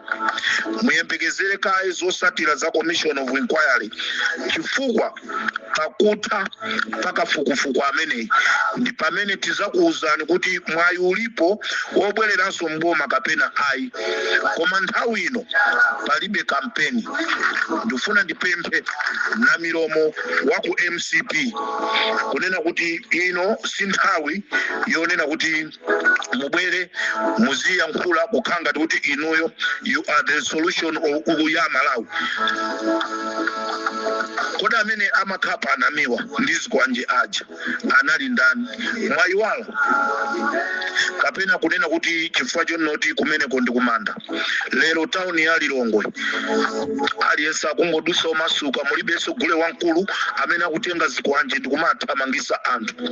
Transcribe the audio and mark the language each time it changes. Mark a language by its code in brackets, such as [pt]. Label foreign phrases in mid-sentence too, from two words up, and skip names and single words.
[ny] Muyembekezere kaye zosatira za Commission of Inquiry, chifukwa pakutha pakafukufuku ameneyi ndi pamene tizakuwuzani kuti mwayi ulipo wobwereranso mboma kapena ayi, koma nthawi ino palibe kampeni. Ndifuna ndipemphe namilomo wa ku MCP kunena kuti ino si nthawi yonena kuti mubwere muziyankhula kukhanga kuti inuyo [en] you are the solution [ny] ya Malawi. Kodi amene amakhapa anamiwa ndizikwanje aja anali ndani? Mwayiwala kapena kunena kuti chifukwa chonoti kumeneko ndi kumanda. Lero town ya Lilongwe aliyense akungodusa masuka, mulibenso gule wankulu amene akutenga zikwanje ndi kumathamangisa anthu.